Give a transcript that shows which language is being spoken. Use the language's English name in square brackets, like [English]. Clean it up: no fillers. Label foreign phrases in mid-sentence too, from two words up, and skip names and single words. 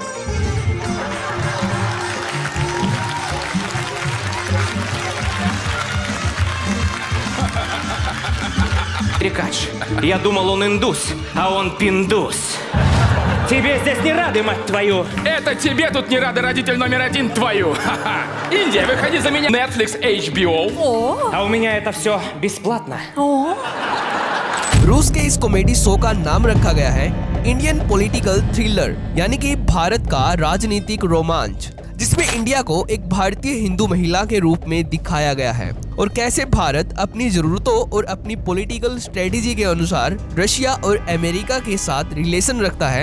[Russian] Америкач. Я думал, он индус, а он пиндус. Тебе здесь не рады, мать твою! Это тебе тут не рады, родитель номер один твою. Ха-ха. Индия, выходи за меня. Netflix, HBO. А у меня это все бесплатно. [Hindi] रूस के इस [English] comedy show [Hindi] का नाम रखा गया है [English] Indian political thriller, [Hindi] यानी कि भारत का राजनीतिक रोमांच, जिसमें इंडिया को एक भारतीय हिंदू महिला के रूप में दिखाया गया है और कैसे भारत अपनी जरूरतों और अपनी [English] political strategy [Hindi] के अनुसार रशिया और अमेरिका के साथ रिलेशन रखता है।